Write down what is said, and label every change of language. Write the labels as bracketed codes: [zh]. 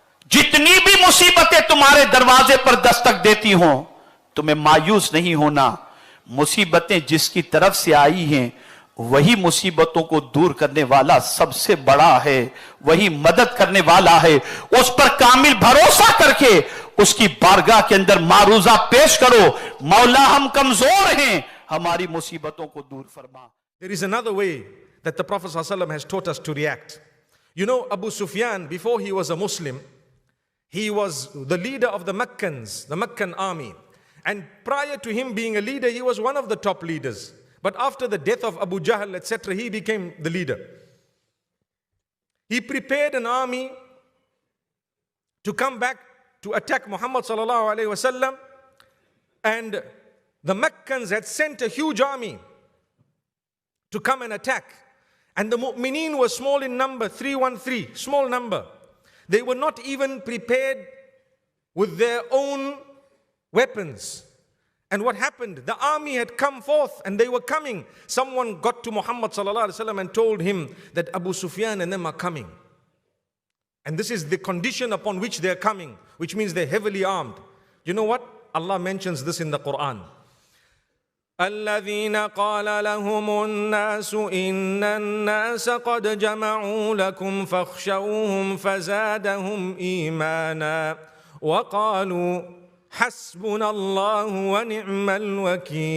[ur] جتنی بھی مصیبتیں تمہارے دروازے پر دستک دیتی ہوں تمہیں مایوس نہیں ہونا۔ مصیبتیں جس کی طرف سے آئی ہیں وہی مصیبتوں کو دور کرنے والا سب سے بڑا ہے، وہی مدد کرنے والا ہے۔ اس پر کامل بھروسہ کر کے اس کی بارگاہ کے اندر معروضہ پیش کرو، مولا ہم کمزور ہیں، ہماری مصیبتوں کو دور فرما۔ [en] There is another way that the Prophet ﷺ has taught us to react. You know, Abu Sufyan, before he was a Muslim, he was the leader of the Meccans, the Meccan army. And prior to him being a leader, he was one of the top leaders. But after the death of Abu Jahl, etc., he became the leader. He prepared an army to come back to attack Muhammad sallallahu alaihi wasallam, and the Meccans had sent a huge army to come and attack. And the mu'mineen were small in number, 313, small number. They were not even prepared with their own weapons. And what happened? The army had come forth and they were coming. Someone got to Muhammad sallallahu alaihi wasallam and told him that Abu Sufyan and them are coming. And this is the condition upon which they are coming, which means they're heavily armed. You know what? Allah mentions this in the Quran. [ar] الذين قال لهم الناس إن الناس قد جمعوا لكم فاخشوهم فزادهم إيمانا وقالوا حسبنا الله ونعم الوكيل.